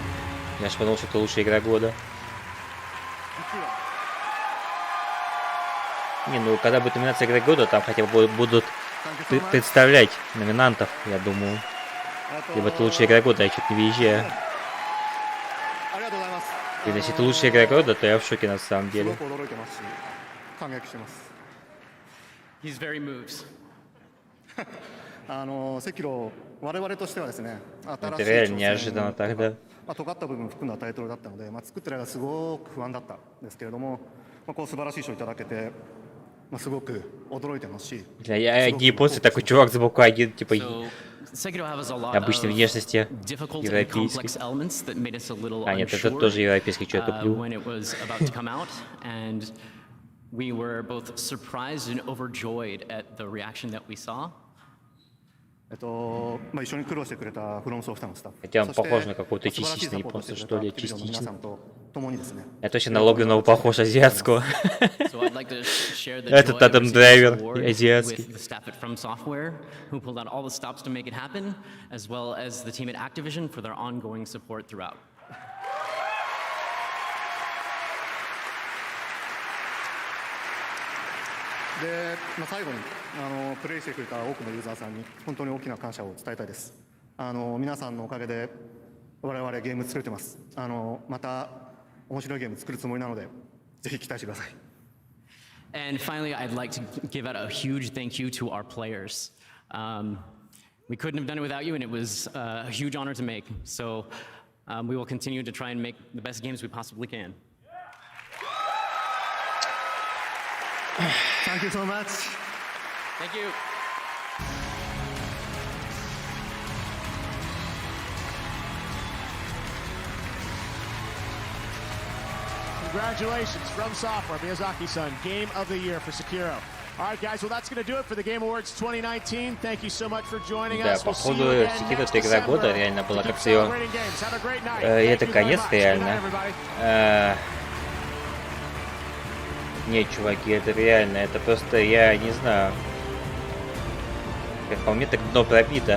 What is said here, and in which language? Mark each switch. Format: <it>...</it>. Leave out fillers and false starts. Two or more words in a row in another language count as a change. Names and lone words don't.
<ru>Я же подумал, что это лучшая игра года. Не, ну когда будет номинация игры года, там хотя бы будут представлять номинантов, я думаю. Либо это лучшая игра года, я чуть не въезжаю. И если это лучшая игра года, то я в шоке на самом деле.</ru> <en>He's very moves.</en> <ru>Это реально неожиданно тогда.</ru> <ja>尖った部分を含んだタイトルだったので、作ってる間すごく不安だったんですけれども、こう素晴らしい賞をいただけて、すごく驚いてますし。</ja> <ru>Я не после такой чувак сбоку один, типа обычной внешности европейской. А нет, это тоже европейский, что я туплю.</ru> <en>We were both surprised and overjoyed at the reaction that we saw.</en> <ru>Хотя он похож на какой-то частичный, просто что ли, частично. Я точно на Логвинова похож азиатского. Этот Адам Драйвер азиатский.</ru> <ja>で、最後にプレイしてくれた多くのユーザーさんに本当に大きな感謝を伝えたいです。皆さんのおかげで我々ゲーム作れてます。また面白いゲーム作るつもりなので、ぜひ期待してください。</ja> <en>And finally, I'd like to give out a huge thank you to our players. We couldn't have done it without you, and it was a huge honor to make. So we will continue to try and make the best games we possibly can. Thank you so much. Thank you. Congratulations from Software, Miyazaki-san, Game of the Year for Sekiro. All right, guys, well, that's going to do it for the Game Awards 2019. Thank you so much for joining us.</en> <ru>Да, походу, Sekiro это игра года, реально была как-то ее... это конец, реально. Нет, чуваки, это реально, это просто, я не знаю. Как по мне, так дно пробито.</ru>